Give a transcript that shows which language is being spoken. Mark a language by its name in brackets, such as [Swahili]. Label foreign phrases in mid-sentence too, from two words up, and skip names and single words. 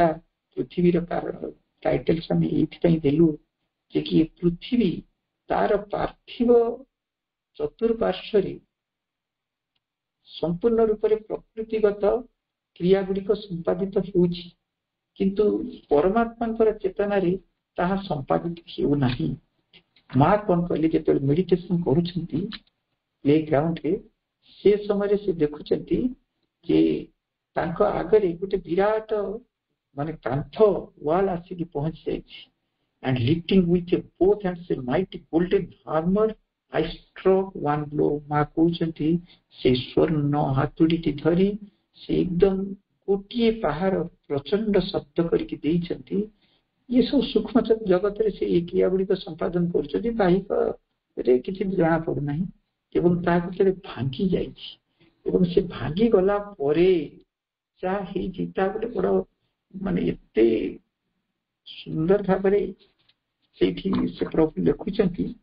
[Odia] ପୃଥିବୀର ଟାଇଟେଲ ଆମେ ଏଇଥିପାଇଁ ଦେଲୁ ଯେ କି ପୃଥିବୀ ତାର ପାର୍ଥିବ ଚତୁଃପାର୍ଶ୍ୱରେ ସମ୍ପୂର୍ଣ୍ଣ ରୂପରେ ପ୍ରକୃତିଗତ କ୍ରିୟା ଗୁଡିକ ସମ୍ପାଦିତ ହେଉଛି କିନ୍ତୁ ପରମାତ୍ମାଙ୍କର ଚେତନାରେ ତାହା ସମ୍ପାଦିତ ହେଉନାହିଁ। ମା କଣ କହିଲେ ଯେତେବେଳେ ମେଡିଟେସନ କରୁଛନ୍ତି [English] play groundre [Odia] ସେ ସମୟରେ ସେ ଦେଖୁଛନ୍ତି ଯେ ତାଙ୍କ ଆଗରେ ଗୋଟେ ବିରାଟ ମାନେ କାନ୍ଥ ୱାଲ ଆସିକି ପହଞ୍ଚି ଯାଇଛି। [English] and lifting with both hands a mighty golden hammer I struck one blow। [Odia] ମା କହୁଛନ୍ତି ସେ ସ୍ୱର୍ଣ୍ଣ ହାତୁଡିଟି ଧରି ସେ ଏକଦମ ଗୋଟିଏ ପାହାର ପ୍ରଚଣ୍ଡ ଶବ୍ଦ କରିକି ଦେଇଛନ୍ତି। ଇଏ ସବୁ ସୂକ୍ଷ୍ମ ଜଗତରେ ସେ ଏଇ କ୍ରିୟା ଗୁଡିକ ସମ୍ପାଦନ କରୁଛନ୍ତି, ବାହିକରେ କିଛି ଜଣା ପଡୁନାହିଁ ଏବଂ ତା ଭିତରେ ଭାଙ୍ଗି ଯାଇଛି ଏବଂ ସେ ଭାଙ୍ଗି ଗଲା ପରେ ଯାହା ହେଇଛି ତା ଗୋଟେ ବଡ ମାନେ ଏତେ ସୁନ୍ଦର ଭାବରେ ସେଇଠି ସେ ପ୍ରଭୁ ଲେଖୁଛନ୍ତି।